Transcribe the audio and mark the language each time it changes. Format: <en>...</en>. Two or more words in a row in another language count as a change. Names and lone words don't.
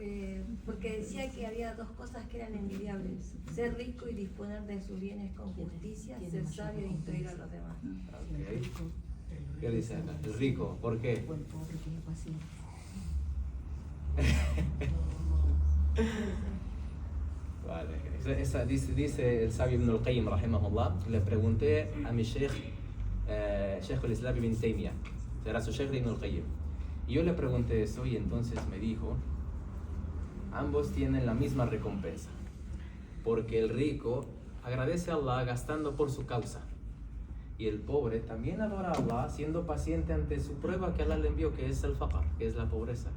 <es>porque decía que había dos cosas que eran envidiables: ser rico y disponer de sus bienes con justicia, ser sabio e instruir a los demás. Ok. ¿Qué dice acá? El rico, ¿por qué? O el pobre tiene paciencia. Vale. Dice el sabio Ibn al-Qayyim, rahimahullah, le pregunté a mi sheikh, Sheikh al-Islam Ibn Taymiyyah, será su sheikh Ibn al-Qayyim. Y yo le pregunté eso y entonces me dijo, ambos tienen la misma recompensa, porque el rico agradece a Allah gastando por su causa, y el pobre también adora a Allah siendo paciente ante su prueba que Allah le envió, que es el faqr, que es la pobreza.</es>